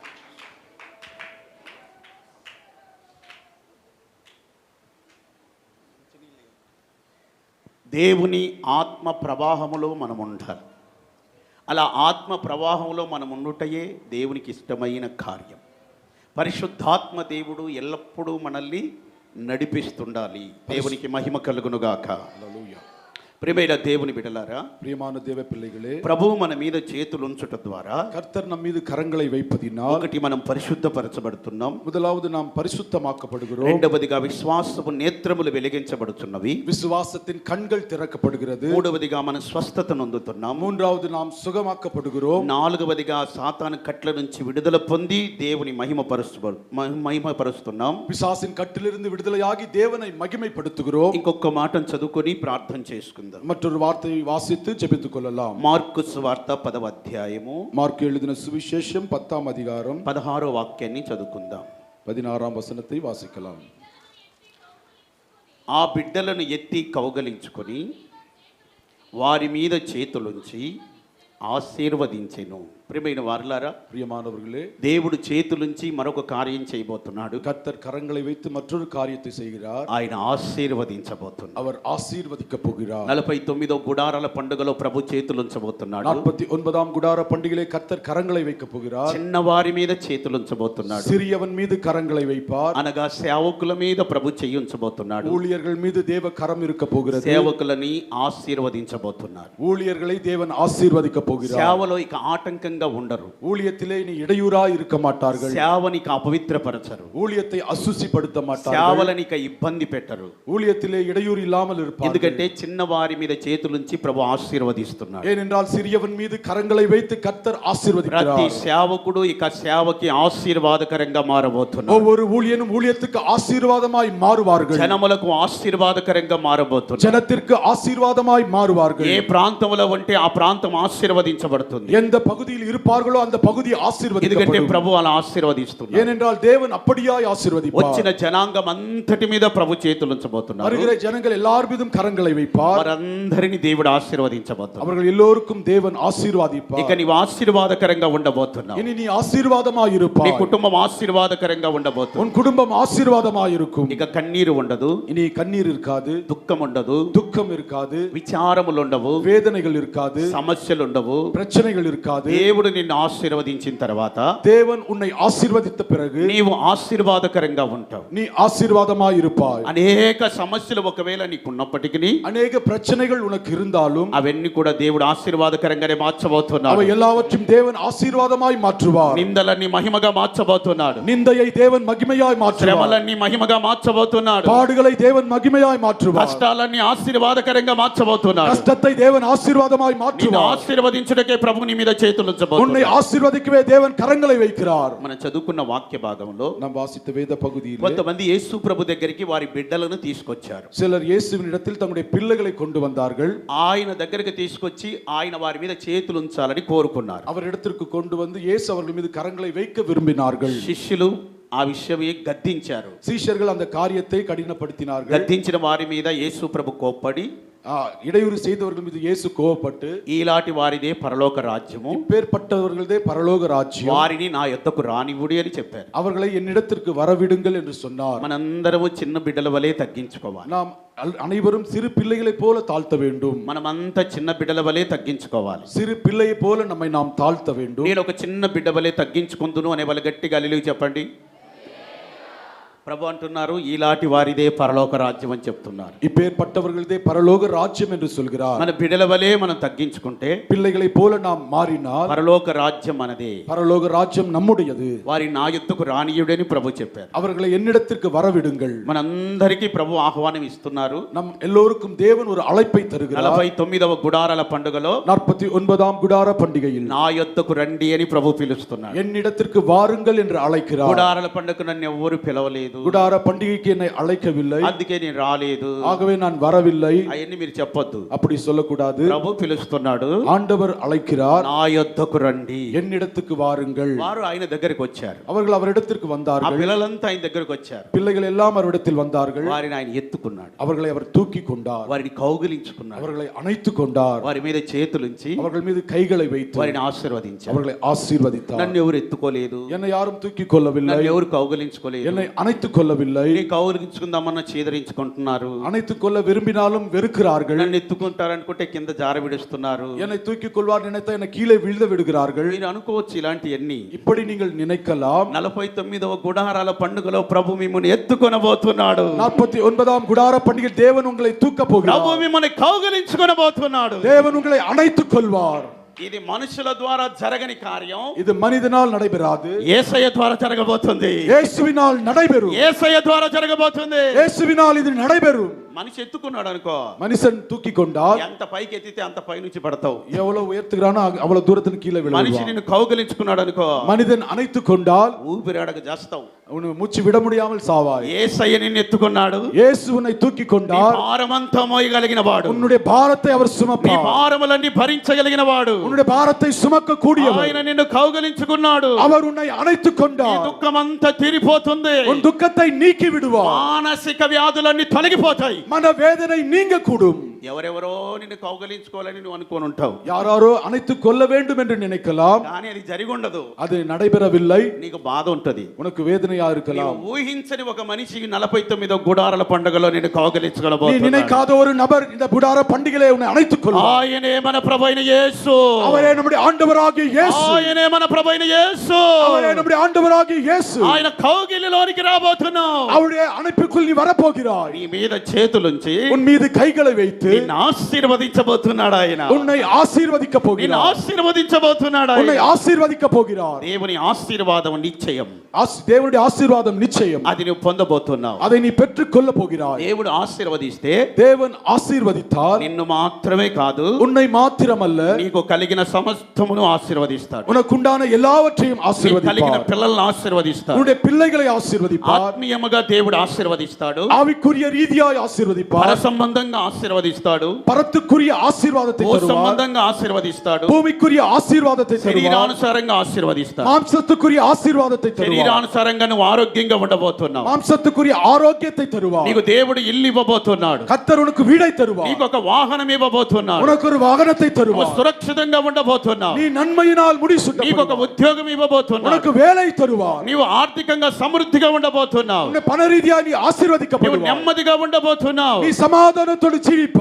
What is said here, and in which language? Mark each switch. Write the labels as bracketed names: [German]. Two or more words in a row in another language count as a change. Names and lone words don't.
[Telugu] దేవుని ఆత్మ ప్రవాహములో మనం ఉండాలి. అలా ఆత్మ ప్రవాహంలో మనం ఉండుటయే దేవునికి ఇష్టమైన కార్యం. పరిశుద్ధాత్మ దేవుడు ఎల్లప్పుడూ మనల్ని నడిపిస్తుండాలి. దేవునికి మహిమ కలుగునుగాక. హల్లెలూయా. ప్రియమైన దేవుని బిడ్డలారా, [Tamil] பிரியமான தேவ பிள்ளைகளே, [Telugu] ప్రభువు మన మీద చేతులు ఉంచుట ద్వారా [Tamil] கர்த்தர் நம் மீது கரங்களை வைப்பதினால் [Telugu] ఒకటి మనం పరిశుద్ధపరచబడుతున్నాం. [Tamil] முதலாவது நாம் பரிசுத்தமாக்கப்படுகிறோம். [Telugu] రెండవదిగా విశ్వాసపు నేత్రములు వెలిగించబడుతున్నవి. [Tamil] விசுவாசத்தின் கண்கள் திறக்கப்படுகிறது. [Telugu] మూడవదిగా మనం స్వస్థత నొందుతున్నాం. [Tamil] மூன்றாவது நாம் சுகமாக்கப்படுகிறோம். [Telugu] నాలుగవదిగా సాతాను కట్ల నుంచి విడుదల పొంది దేవుని మహిమపరుస్తున్నాం. [Tamil] பிசாசின் கட்டிலிருந்து விடுதலையாகி தேவனை மகிமைப்படுத்துகிறோம். [Telugu] ఇంకొక మాటను చదువుకొని ప్రార్థన చేసుకుందాం. [Tamil] மற்றொரு வார்த்தையை வாசித்து ஜெபித்துக் கொள்ளலாம். [Telugu] మార్కు సువార్త 10వ అధ్యాయము [Tamil] మార్కు எழுதின சுவிசேஷம் 10ஆம் அதிகாரம் [Telugu] 16వ వాక్యాన్ని చదువుకుందాం. [Tamil] 16ஆம் వచనத்தை వాసిக்கலாம். [Telugu] ఆ బిడ్డలను ఎత్తి కౌగలించుకొని వారి మీద చేతులుంచి ఆశీర్వదించెను. ప్రియమైన వారులారా, [Tamil] பிரியமானவர்களே, [Telugu] దేవుడు చేతులుంచి మరొక కార్యం చేయబోతున్నాడు. [Tamil] கர்த்தர் கரங்களை வைத்து மற்றொரு காரியத்தை செய்கிறார். [Telugu] ఆయన ఆశీర్వదించబోతున్నాడు. [Tamil] அவர் ஆசீர்வதிக்க போகிறார். [Telugu] 49వ గుడారాల పండుగలో ప్రభు చేతులుంచబోతున్నాడు. [Tamil] 49ஆம் குடார பண்டிகையிலே கர்த்தர் கரங்களை வைக்க போகிறார். [Telugu] చిన్నవారి మీద చేతులుంచబోతున్నాడు. [Tamil] சிறியவன் மீது கரங்களை வைப்பார். [Telugu] అనగా సేవకుల మీద ప్రభు చేయుంచబోతున్నాడు. [Tamil] ஊழியர்கள் மீது தேவ கரம் இருக்க போகிறது. [Telugu] సేవకులని ఆశీర్వదించబోతున్నాడు. [Tamil] ஊழியர்களை தேவன் ஆசீர்வதிக்க போகிறார். [Telugu] సేవలో ఇక ఆటంకంగా ఉండరు. [Tamil] ஊழியத்திலே இனி இடையூறா இருக்க மாட்டார்கள். [Telugu] సేవనిక అపవిత్రపరచరు. [Tamil] ஊழியத்தை అశుచిப்படுத்த மாட்டார்கள். [Telugu] సేవలనిక ఇబ్బంది పెట్టరు. [Tamil] ஊழியத்திலே இடையூறு இல்லாமல் இருப்பார்கள். [Telugu] ఎందుకంటే చిన్నవారి మీద చేతులుంచి ప్రభు ఆశీర్వదిస్తున్నాడు. [Tamil] ஏனென்றால் சிறியவன் மீது கரங்களை வைத்து கர்த்தர் [Telugu] ప్రతి [Tamil] ஆசீர்வதிக்கிறார். [Telugu] సేవకుడు ఇక సేవకి ఆశీర్వాదకరంగా మారబోతున్నాడు. [Tamil] ஒவ்வொரு ஊழியனும் ஊழியத்துக்கு ஆசீர்வாதமாய் மாறுவார்கள். [Telugu] జనములకు ఆశీర్వాదకరంగా మారబోతున్నాడు. [Tamil] ஜனத்திற்கு ஆசீர்வாதமாய் மாறுவார்கள். [Telugu] ఏ ప్రాంతంలో ఉంటే ఆ ప్రాంతం ఆశీర్వదించబడుతుంది. [Tamil] எந்த பகுதியில் இருப்பார்களோ அந்த பகுதி [Telugu] ఎందుకంటే [Tamil] ஆசீர்வதிக்கப்படும். [Telugu] ప్రభు అలా ఆశీర్వదిస్తున్నాడు. [Tamil] ஏனென்றால் தேவன் அப்படியாய் ஆசீர்வதிப்பார். [Telugu] వచ్చిన జనాంగం అంతటి మీద ప్రభు చేతులు ఉంచబోతున్నారు. [Tamil] வருகிற ஜனங்கள் எல்லார் மீதும் கரங்களை வைப்பார். [Telugu] వారందరిని దేవుడు ఆశీర్వదించబోతున్నాడు. [Tamil] அவர்கள் எல்லோருக்கும் தேவன் ஆசீர்வாதிப்பார். [Telugu] ఇక నీవు ఆశీర్వాదకరంగా ఉండబోతున్నావు. [Tamil] இனி நீ ஆசீர்வாதமாய் [Telugu] నీ [Tamil] இருப்பாய். [Telugu] కుటుంబం ఆశీర్వాదకరంగా ఉండబోతుంది. [Tamil] உன் குடும்பம் ஆசீர்வாதமாய் இருக்கும். [Telugu] ఇక కన్నీరు ఉండదు, [Tamil] இனி கண்ணீர் இருக்காது, [Telugu] దుఃఖం ఉండదు, [Tamil] துக்கம் இருக்காது, [Telugu] విచారములు ఉండవు, [Tamil] வேதனைகள் இருக்காது, [Telugu] సమస్యలు ఉండవు. [Tamil] பிரச்சனைகள் இருக்காது. [Telugu] దేవుడు నిన్ను ఆశీర్వదించిన తర్వాత [Tamil] தேவன் உன்னை ஆசீர்வதித்த பிறகு [Telugu] నీవు ఆశీర్వాదకరంగా ఉంటావు. [Tamil] நீ ஆசீர்வாதமாய் இருப்பாய். [Telugu] అనేక సమస్యలు ఒకవేళ నీకు ఉన్నప్పటికీ [Tamil] அநேக பிரச்சனைகள் உனக்கு இருந்தாலும் [Telugu] అవన్నీ కూడా దేవుడు ఆశీర్వాదకరంగానే మార్చబోతున్నాడు. [Tamil] அவை எல்லாவற்றையும் தேவன் ஆசீர்வாதமாய் மாற்றுவார். [Telugu] నిందలన్నీ మహిమగా మార్చబోతున్నాడు. [Tamil] நிந்தையை தேவன் மகிமையாய் மாற்றுவார். [Telugu] శ్రమలన్నీ మహిమగా మార్చబోతున్నాడు. [Tamil] பாடுகளை தேவன் மகிமையாய் மாற்றுவார். [Telugu] కష్టాలన్నీ ఆశీర్వాదకరంగా మార్చబోతున్నాడు. [Tamil] கஷ்டத்தை தேவன் ஆசீர்வாதமாய் [Telugu] నిన్ను [Tamil] மாற்றுவார். [Telugu] ఆశీర్వదించుటకే ప్రభు నీ మీద చేతులు [Tamil] உன்னை [Telugu] ఉంచబోతున్నాడు. [Tamil] ஆசீர்வதிக்கவே தேவன் கரங்களை வைக்கிறார். [Telugu] మనం చదువుకున్న వాక్య భాగంలో [Tamil] நாம் வாசித்த வேத பகுதியில் [Telugu] కొంతమంది యేసు ప్రభు దగ్గరికి వారి బిడ్డలను తీసుకొచ్చారు. [Tamil] சிலர் இயேசுவின் இடத்தில் தங்களுடைய பிள்ளைகளை கொண்டு வந்தார்கள். [Telugu] ఆయన దగ్గరికి తీసుకొచ్చి ఆయన వారి మీద చేతులు ఉంచాలని కోరుకున్నారు. [Tamil] அவரிடத்திற்கு கொண்டு வந்து இயேசு அவர்கள் மீது கரங்களை வைக்க விரும்பினார்கள். [Telugu] శిష్యులు ఆ విషయమే గద్దించారు. [Tamil] சீஷர்கள் அந்த காரியத்தை கடினப்படுத்தினார்கள். [Telugu] గద్దించిన వారి మీద యేసు ప్రభు కోప్పడి [Tamil] இடையூறு செய்தவர்கள் மீது இயேசு கோபப்பட்டு, [Telugu] ఈలాంటి వారిదే పరలోక రాజ్యము, [Tamil] பேர்பட்டவர்களே பரலோக ராஜ்யம், [Telugu] వారిని నా యొద్దకు రానివుడి అని చెప్పారు. [Tamil] அவர்களை என்னிடத்திற்கு வரவிடுங்கள் என்று சொன்னார். [Telugu] మనందరము చిన్న బిడ్డల వలె తగ్గించుకోవాలి. [Tamil] நாம் அனைவரும் சிறு பிள்ளைகளை போல தாழ்த்த வேண்டும். [Telugu] మనమంతా చిన్న బిడ్డల వలె తగ్గించుకోవాలి. [Tamil] சிறு பிள்ளையை போல நம்மை நாம் தாழ்த்த வேண்டும். [Telugu] నేను ఒక చిన్న బిడ్డ వలె తగ్గించుకుందును అనే వాళ్ళు గట్టిగా హల్లెలూయా చెప్పండి. ప్రభు అంటున్నారు ఈలాంటి వారిదే పరలోక రాజ్యం అని చెప్తున్నారు. [Tamil] இப்பேற்பட்டவர்களதே பரலோக ராஜ்யம் என்று சொல்கிறார். [Telugu] మన బిడల వలె మనం తగ్గించుకుంటే [Tamil] பிள்ளைகளை போல நாம் மாறினால் [Telugu] పరలోక రాజ్యం మనదే. [Tamil] பரலோக ராஜ்யம் நம்முடையது. [Telugu] వారి నా యుద్ధకు రానియుడని ప్రభు చెప్పారు. [Tamil] அவர்களை என்னிடத்திற்கு வரவிடுங்கள். [Telugu] మనందరికీ ప్రభు ఆహ్వానం ఇస్తున్నారు. [Tamil] நம் எல்லோருக்கும் தேவன் ஒரு அழைப்பை தருகிறார். [Telugu] 49వ గుడారాల పండుగలో [Tamil] 49ஆம் குடார பண்டிகையில் [Telugu] నా యుద్ధకు రండి అని ప్రభు పిలుస్తున్నాడు. [Tamil] என்னிடத்திற்கு வாருங்கள் என்று அழைக்கிறார். [Telugu] గుడారాల పండుగకు నన్ను ఎవ్వరు పిలవలేదు, [Tamil] குடார பண்டிகைக்கு என்னை அழைக்கவில்லை, [Telugu] అందుకే నేను రాలేదు, [Tamil] ஆகவே நான் வரவில்லை. [Telugu] అవన్నీ మీరు చెప్పొద్దు. [Tamil] அப்படி சொல்லக்கூடாது. [Telugu] ప్రభు పిలుస్తున్నాడు, [Tamil] ஆண்டவர் அழைக்கிறார், [Telugu] నా యుద్ధకు రండి. [Tamil] என்னிடத்துக்கு வாருங்கள். [Telugu] వారు ఆయన దగ్గరికి వచ్చారు. [Tamil] அவர்கள் அவரிடத்திற்கு [Telugu] ఆ [Tamil] வந்தார்கள். [Telugu] పిల్లలంతా ఆయన దగ్గరికి వచ్చారు. [Tamil] பிள்ளைகள் எல்லாம் அவரிடத்தில் வந்தார்கள். [Telugu] వారిని ఆయన ఎత్తుకున్నాడు, [Tamil] அவர்களை அவர் தூக்கி கொண்டார், [Telugu] వారిని కౌగిలించుకున్నాడు, [Tamil] அவர்களை அணைத்துக் கொண்டார், [Telugu] వారి మీద చేతులుంచి [Tamil] அவர்கள் மீது கைகளை வைத்து [Telugu] వారిని ఆశీర్వదించారు. [Tamil] அவர்களை ஆசீர்வதித்தார். [Telugu] నన్ను ఎవరు ఎత్తుకోలేదు, [Tamil] என்னை யாரும் தூக்கி கொள்ளவில்லை, [Telugu] నన్ను ఎవరు కౌగిలించుకోలేదు. [Tamil] என்னை అணைத்துக் కొల్లவில்லை. [Telugu] నీ కౌగిలించుకుందామన్నా చీదరించుకుంటున్నారు. [Tamil] அணைத்துக் கொள்ள விரும்பினாலும் வெறுக்கிறார்கள். [Telugu] నన్ను ఎత్తుకుంటారనుకుంటే కింద జార విడుస్తున్నారు. [Tamil] என்னை தூக்கி கொள்வார் நினைத்த என்னை கீழே விழுத விடுகிறார்கள். [Telugu] మీరు అనుకోవచ్చు ఇలాంటివన్నీ. [Tamil] இப்படி நீங்கள் நினைக்கலாம். [Telugu] 49వ గుడారాల పండుగలో ప్రభు మిమ్మల్ని ఎత్తుకొనబోతున్నాడు. [Tamil] 49ஆம் குடார பண்டிகை தேவன் உங்களை தூக்க போகிறார். [Telugu] ప్రభు మిమ్మల్ని కౌగిలించుకొనబోతున్నాడు. [Tamil] தேவன் உங்களை அணைத்துக் கொள்வார். [Telugu] ఇది మనుషుల ద్వారా జరగని కార్యం, [Tamil] இது மனிதனால் நடைபெறாது, [Telugu] యేసయ్య ద్వారా జరగబోతుంది. [Tamil] இயேசுவினால் நடைபெறும். [Telugu] యేసయ్య ద్వారా జరగబోతుంది. [Tamil] இயேசுவினால் இது நடைபெறும். [Telugu] మనిషి ఎత్తుకున్నాడు అనుకో, [Tamil] மனுஷன் தூக்கி கொண்டால் [Telugu] ఎంత పైకి ఎత్తితే అంత పై నుంచి పడతావు. [Tamil] எவ்வளவு உயர்த்துகிறானோ அவ்வளவு தூரத்துக்கு கீழே [Telugu] మనిషి [Tamil] விழுவான். [Telugu] నిన్ను కౌగిలించుకున్నాడు అనుకో, [Tamil] மனிதன் அணைத்துக் கொண்டால் [Telugu] ఊపిరాడక చేస్తావు. [Tamil] உன்னை மூச்சு விட முடியாமல் சாவாய். [Telugu] యేసయ్య నిన్ను ఎత్తుకున్నాడు. [Tamil] இயேசு உன்னை தூக்கி [Telugu] నీ [Tamil] கொண்டால் [Telugu] భారమంతా మోయగలిగిన వాడు, [Tamil] உன்னுடைய பாரத்தை அவர் [Telugu] నీ [Tamil] சுமப்பார். [Telugu] భారములన్నీ భరించగలిగిన వాడు. [Tamil] உன்னுடைய பாரத்தை சுமக்க கூடியவர். [Telugu] ఆయన నిన్ను కౌగిలించుకున్నాడు. [Tamil] அவர் உன்னை அணைத்துக் [Telugu] నీ [Tamil] கொண்டார். [Telugu] దుఃఖమంతా తీరిపోతుంది. [Tamil] உன் துக்கத்தை நீக்கி விடுவார். [Telugu] మానసిక వ్యాధులన్నీ తొలగిపోతాయి. [Tamil] மனவேதனை நீங்க கூடும். [Telugu] ఎవరెవరో నిన్ను కౌగిలించుకోవాలని నువ్వు అనుకోని ఉంటావు, [Tamil] யாராரோ அணைத்துக் கொள்ள வேண்டும் என்று நினைக்கலாம். [Telugu] కానీ అది జరిగి ఉండదు. [Tamil] அது நடைபெறவில்லை. [Telugu] నీకు బాధ ఉంటది. [Tamil] உனக்கு வேதனையா [Telugu] నీవు [Tamil] இருக்கலாம். [Telugu] ఊహించని ఒక మనిషి 49వ గుడారాల పండుగలో నిన్ను [Tamil] நீ [Telugu] కౌగిలించుకోబోతున్నాడు. [Tamil] நினைக்காத ஒரு நபர் இந்த குடார பண்டிகையிலே உன்னை அணைத்துக் கொள்வார். [Telugu] ఆయనే మన ప్రభువైన యేసు. [Tamil] அவரே நம்முடைய ஆண்டவராகிய இயேசு. [Telugu] ఆయనే మన ప్రభువైన యేసు. [Tamil] அவரே நம்முடைய ஆண்டவராகிய இயேசு. [Telugu] ఆయన కౌగిలిలోనికి రాబోతున్నావు. [Tamil] அவருடைய அணைப்புக்குள் நீ வரப்போகிறாய். [Telugu] నీ మీద చేతులుంచి [Tamil] உன் மீது கைகளை வைத்து [Telugu] నిన్ను ఆశీర్వదించబోతున్నాడు ఆయన. [Tamil] உன்னை ஆசீர்வதிக்க [Telugu] నిన్ను [Tamil] போகிறார். [Telugu] ఆశీర్వదించబోతున్నాడు [Tamil] உன்னை [Telugu] ఆయన. [Tamil] ஆசீர்வதிக்க போகிறார். [Telugu] దేవుని ఆశీర్వాదం నిశ్చయం. [Tamil] தேவனுடைய ஆசீர்வாதம் நிச்சயம். [Telugu] అది నువ్వు పొందబోతున్నావు. [Tamil] அதை நீ பெற்றுக் கொள்ள போகிறாய். [Telugu] దేవుడు ఆశీర్వదిస్తే [Tamil] தேவன் ஆசீர்வதித்தால் [Telugu] నిన్ను మాత్రమే కాదు, [Tamil] உன்னை மாத்திரமல்ல [Telugu] నీకు కలిగిన సమస్తమును ఆశీర్వదిస్తాడు. [Tamil] உனக்குண்டான எல்லாவற்றையும் [Telugu] నీకు కలిగిన [Tamil] ஆசீர்வதிப்பார். [Telugu] పిల్లలను ఆశీర్వదిస్తాడు. [Tamil] உன்னுடைய பிள்ளைகளை ஆசீர்வதிப்பார். [Telugu] ఆత్మీయముగా దేవుడు ఆశీర్వదిస్తాడు. [Tamil] ஆவிக்குரிய ரீதியாய் [Telugu] పర [Tamil] ஆசீர்வதிப்பார். [Telugu] సంబంధంగా ఆశీర్వదిస్తాడు. [Tamil] பரத்துக்குரிய ஆசீர்வாதத்தை [Telugu] భూ [Tamil] தருவார். [Telugu] సంబంధంగా ఆశీర్వదిస్తాడు. [Tamil] பூமிக்குரிய ஆசீர்வாதத்தை தருவார். [Telugu] శరీరానుసారంగా ఆశీర్వదిస్తాడు. [Tamil] மாம்சத்துக்குரிய ஆசீர்வாதத்தை தருவார். [Telugu] శరీరానుసారంగా నువ్వు ఆరోగ్యంగా ఉండబోతున్నావు. [Tamil] மாம்சத்துக்குரிய ஆரோக்கியத்தை தருவார். [Telugu] నీకు దేవుడు ఇల్లు ఇవ్వబోతున్నాడు. [Tamil] கர்த்தர் உனக்கு வீடை தருவார். [Telugu] నీకు ఒక వాహనం ఇవ్వబోతున్నాడు. [Tamil] உனக்கு ஒரு வாகனத்தை [Telugu] నువ్వు [Tamil] தருவார். [Telugu] సురక్షితంగా ఉండబోతున్నావు. [Tamil] நீ నన్மையினால் [Telugu] నీకు ఒక [Tamil] முடிசூட்டப்படுவாய். [Telugu] ఉద్యోగం ఇవ్వబోతున్నాడు. [Tamil] உனக்கு வேலை தருவார். [Telugu] నీవు ఆర్థికంగా సమృద్ధిగా ఉండబోతున్నావు. [Tamil] உன்னை பண ரீதியாய் நீ [Telugu] నీవు [Tamil] ஆசீர்வதிக்கப்படுவாய். [Telugu] నెమ్మదిగా ఉండబోతున్నావు. [Tamil] நீ சமாதானத்தோடு ஜீவிப்பாய்.